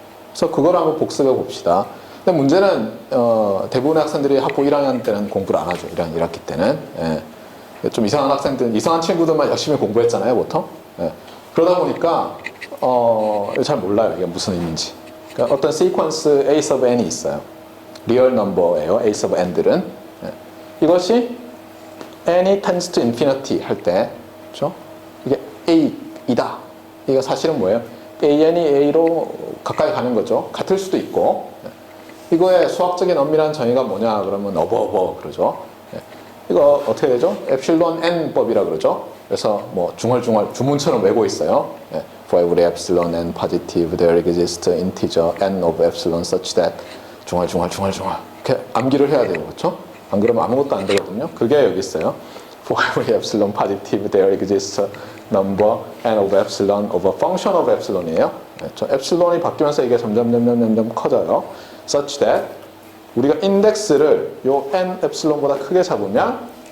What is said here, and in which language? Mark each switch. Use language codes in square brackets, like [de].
[ko] 그래서 그걸 한번 복습해 봅시다. 근데 문제는 대부분의 학생들이 학부 1학년 때는 공부를 안 하죠. 1학기 때는. 예. 좀 이상한 학생들, 이상한 친구들만 열심히 공부했잖아요, 보통. 예. 그러다 보니까 잘 몰라요, 이게 무슨 의미인지. 그러니까 어떤 sequence A sub n이 있어요. real number예요, A sub n들은. 예. 이것이 n이 tends to infinity 할 때, 그렇죠? 이게 a이다. 이거 사실은 뭐예요? an이 a로 가까이 가는 거죠. 같을 수도 있고. 이거의 수학적인 엄밀한 정의가 뭐냐 그러면 어버 그러죠. 이거 어떻게 되죠? epsilon n 법이라 그러죠. 그래서 뭐 중얼중얼 주문처럼 외고 있어요. [en] For every epsilon n positive there exists integer n of epsilon such that [ko] 중얼중얼 이렇게 암기를 해야 돼요, 그렇죠? 안 그러면 아무것도 안 되거든요. 그게 여기 있어요. [en] For every epsilon positive there exists number n of epsilon of a function of epsilon이에요. [ko] 저 epsilon이 바뀌면서 이게 점점 커져요. [en] Such that [ko] 우리가 인덱스를 요 n epsilon보다 크게 잡으면